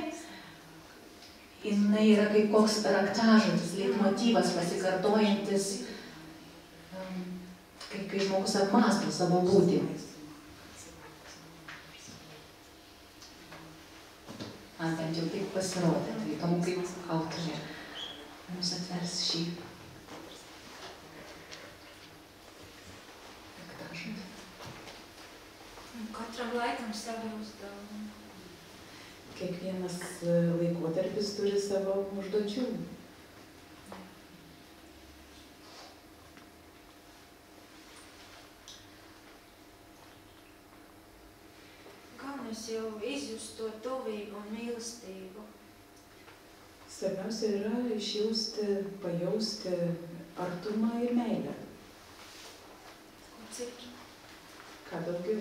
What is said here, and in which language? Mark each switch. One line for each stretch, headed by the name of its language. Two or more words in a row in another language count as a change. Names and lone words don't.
Lithuanian: Jinai yra kaip koks raktažodis, leitmotyvas pasikartojantis, kai žmogus apmąsto savo būtį. Man bent jau taip pasirodė, tai įdomu, kaip autorė mums atvers šį raktažodį.
Latvian: Katram laikam savi uzdevumi.
Lithuanian: Kiekvienas laikotarpis turi savo užduočių.
Latvian: Kā mēs jau izjust to tuvību un mīlestību?
Lithuanian: Svarbiausia yra išjausti, pajausti artumą ir meilę. Cik? Ką daugiau?